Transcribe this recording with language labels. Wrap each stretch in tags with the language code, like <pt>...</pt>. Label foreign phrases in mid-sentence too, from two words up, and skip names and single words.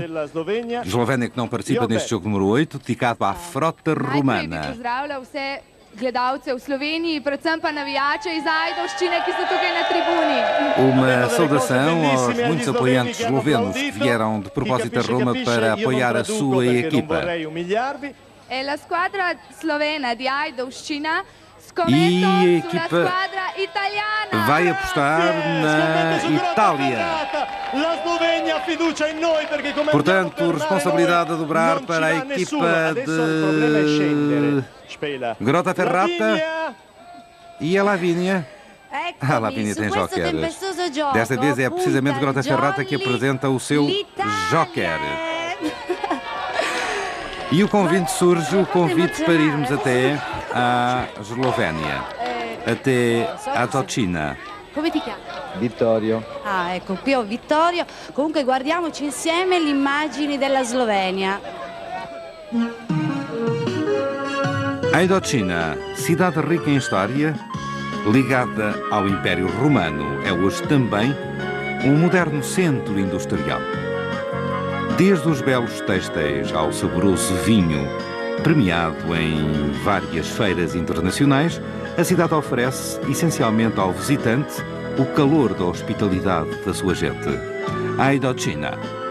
<pt>Eslovénia que não participa neste jogo número 8, dedicado à frota romana.</pt> <sl>Gledalce v Sloveniji, predvsem pa navijače iz Ajdovščine, ki so tukaj na tribuni.</sl> <pt>Uma saudação aos muitos apoiantes eslovenos que vieram de propósito a Roma para apoiar a sua equipa.</pt> <it>E la squadra slovena di Ajdovščina</it> <pt>e a equipa vai apostar na Itália. Portanto, responsabilidade a dobrar para a equipa de Grottaferrata e a Lavínia. A Lavínia tem jóqueres. Desta vez é precisamente Grottaferrata que apresenta o seu jóquer. E o convite surge, o convite para irmos até a Eslovénia, até a Docina.</pt> <it>Come ti chiami? Vittorio. Ah, ecco, qui ho Vittorio. Comunque guardiamoci insieme le immagini della Slovenia.</it> <pt>A Docina, cidade rica em história, ligada ao Império Romano, é hoje também um moderno centro industrial. Desde os belos têxteis ao saboroso vinho, premiado em várias feiras internacionais, a cidade oferece, essencialmente ao visitante, o calor da hospitalidade da sua gente.</pt>